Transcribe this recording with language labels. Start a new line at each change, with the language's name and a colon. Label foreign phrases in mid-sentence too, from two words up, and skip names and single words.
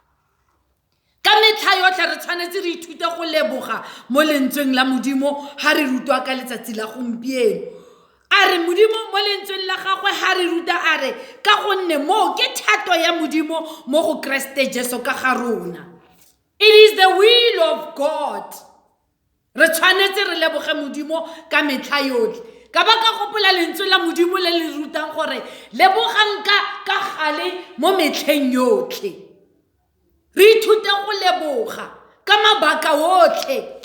Tswana: Ka metlha yotlhe re tshwanetse re ithute go leboga mo lentsweng la Modimo ha re rutwa ka letsatsi la gompieno. A re Modimo mo lentsweng la gagwe ha re ruta a re ka gonne mo ke thato ya Modimo mo go Kriste Jesu ka ga rona.
English: It is the will of God.
Tswana: Re tshwanetse re leboge Modimo ka metlha yotlhe. Ka ba ka gopola lentswe la Modimo le le rutang gore lebogang ka gale mo metlheng yotlhe. Re ithute go leboga ka mabaka otlhe.